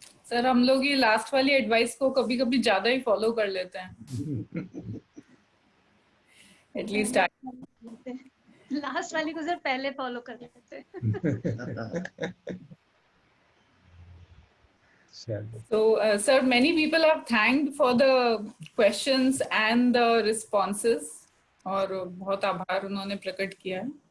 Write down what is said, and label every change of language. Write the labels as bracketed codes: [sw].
[hi] Sir हम लोग ये लास्ट वाली एडवाइस को कभी कभी ज्यादा ही फॉलो कर लेते हैं. एटलीस्ट लास्ट वाली को सर पहले फॉलो कर लेते हैं. [en] So, sir, many people have thanked for the questions and the responses. [hi] और बहुत आभार उन्होंने प्रकट किया है.